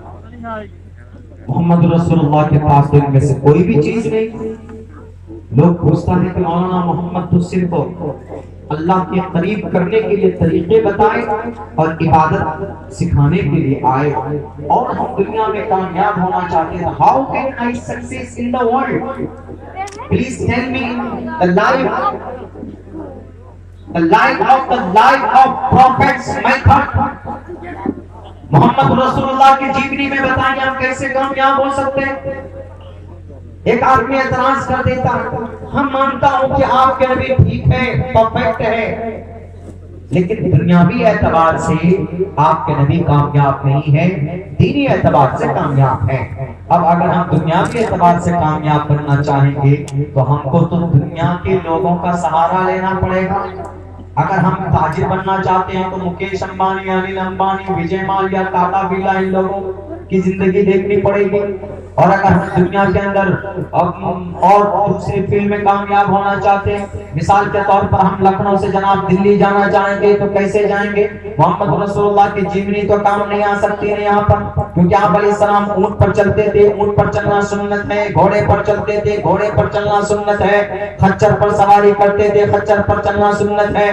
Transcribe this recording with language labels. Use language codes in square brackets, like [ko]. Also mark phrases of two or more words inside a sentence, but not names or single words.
[ur] محمد رسول اللہ کے پاس تو ان میں سے کوئی بھی چیز نہیں. لوگ پوچھتا ہے کہ مولانا محمد تو صرف اللہ کے قریب کرنے کے لیے طریقے بتائے اور عبادت سکھانے کے لیے آئے, اور ہم دنیا میں کامیاب ہونا چاہتے ہیں. [en] How can I success in the world? Please tell me the life of prophets method. [ur] محمد رسول اللہ کی جیونی میں بتائیں ہم کیسے کامیاب ہو سکتے ہیں. ایک آدمی اعتراض کر دیتا ہے, ہم مانتا ہوں کہ آپ کے نبی ٹھیک ہے, پرفیکٹ ہے, لیکن دنیاوی اعتبار سے آپ کے نبی کامیاب نہیں ہے، دینی اعتبار سے کامیاب ہے۔ اب اگر ہم دنیاوی اعتبار سے کامیاب بننا چاہیں گے تو ہم کو تو دنیا کے لوگوں کا سہارا لینا پڑے گا۔ اگر ہم تاجر بننا چاہتے ہیں تو مکیش امبانی، انل امبانی، وجے مالیا، ٹاٹا برلا، ان لوگوں کی زندگی دیکھنی پڑے گی۔ اور اگر ہم دنیا کے اندر اور دوسری فیلڈ میں کامیاب ہونا چاہتے ہیں، مثال کے طور پر ہم لکھنؤ سے جناب دلی جانا چاہیں گے تو کیسے جائیں گے؟ محمد رسول اللہ کی جیونی تو کام نہیں آ سکتی ہے یہاں پر، کیونکہ آپ علیہ السلام اونٹ پر چلتے تھے، اونٹ پر چلنا سنت ہے، گھوڑے پر چلتے تھے، گھوڑے پر چلنا سنت ہے، خچر پر سواری کرتے تھے، خچر پر چلنا سنت ہے۔